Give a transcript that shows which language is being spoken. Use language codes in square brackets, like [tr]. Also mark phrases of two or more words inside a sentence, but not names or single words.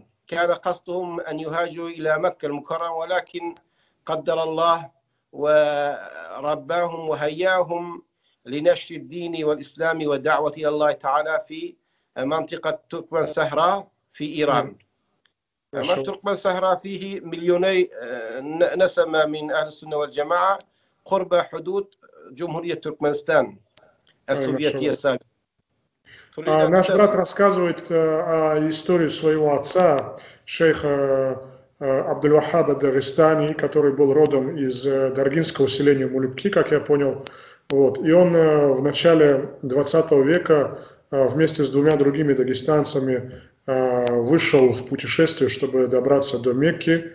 [ar] كان قصدهم أن يهاجروا إلى مكة المكرمة، ولكن قدر الله ورباهم وهياهم لنشر الدين والإسلام والدعوة إلى الله تعالى في منطقة تركمان سهرة في إيران. أما تركمان سهرة فيه مليوني نسمة من أهل السنة والجماعة قرب حدود جمهورية تركمانستان السوفيتية السابقة. [ru] Наш брат рассказывает о истории своего отца, шейха Абдуль-Вахаба Дагестани, который был родом из даргинского селения Мулюбки, как я понял. Вот. И он в начале 20 века вместе с двумя другими дагестанцами вышел в путешествие, чтобы добраться до Мекки.